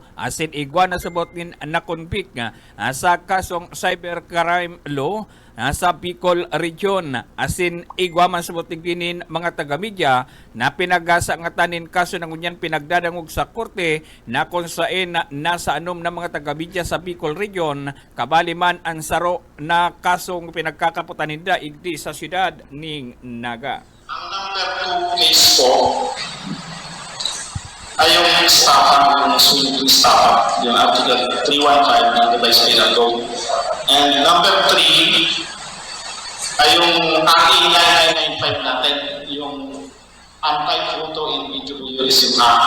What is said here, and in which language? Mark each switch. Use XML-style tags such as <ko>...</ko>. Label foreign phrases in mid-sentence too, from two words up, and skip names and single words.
<bik>asin igwa na subot nin na convict sa kasong cybercrime law sa Bicol Region asin igwa man subot nin mga taga-media na pinagasa nga tanin kaso na ngunyan pinagdadangog sa korte na konsain nasa anom na mga taga-media sa Bicol Region kabali man ang saro na kasong pinagkakaputan nila igdi sa siyudad ning Naga.</bik> <tl>Ang number 2 case po ay yung estafa, yung swing estafa, yung Article 315 ng Revised Penal Code. And number 3 ay yung ating 9995 natin, yung Anti-Photo in Video Voyeurism Act.</tl>